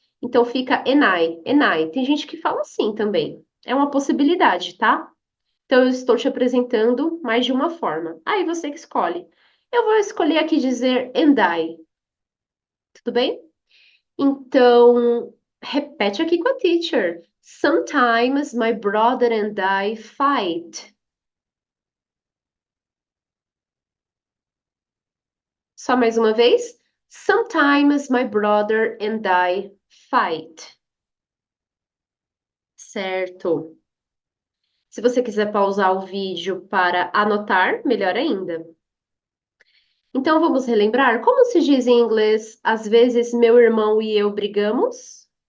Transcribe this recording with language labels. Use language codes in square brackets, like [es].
[pt] Então fica enai, enai. Tem gente que fala assim também. É uma possibilidade, tá? Então eu estou te apresentando mais de uma forma. Aí você que escolhe. Eu vou escolher aqui dizer and I, tudo bem? Então, repete aqui com a teacher. [en] Sometimes my brother and I fight. [pt] Só mais uma vez. [en] Sometimes my brother and I fight. [pt] Certo. Se você quiser pausar o vídeo para anotar, melhor ainda. Então, vamos relembrar como se diz em inglês, às vezes meu irmão e eu brigamos?